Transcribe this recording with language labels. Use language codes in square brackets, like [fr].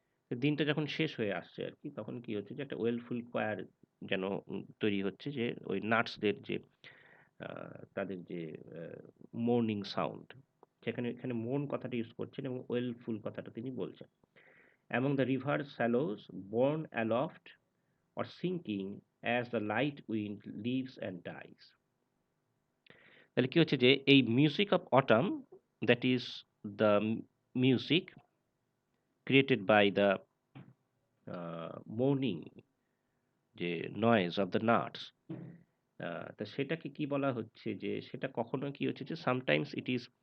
[bn] তো দিনটা যখন শেষ হয়ে আসছে আর কি, তখন কি হচ্ছে যে একটা ওয়েলফুল কোয়ার যেন তৈরি হচ্ছে, যে ওই নাটসদের যে তাদের যে মর্নিং সাউন্ড, সেখানে এখানে মন কথাটা ইউজ করছেন এবং ওয়েলফুল কথাটা তিনি বলছেন। [en] Among the river shallows borne aloft or sinking as the light wind leaves and dies. [bn] তাহলে কি হচ্ছে যে এই music of autumn, [en] that is the music created by the morning [bn] যে নয়েজ অফ দ্য নাটস, তা সেটাকে কি বলা হচ্ছে যে সেটা কখনো কি হচ্ছে যে [en] sometimes it is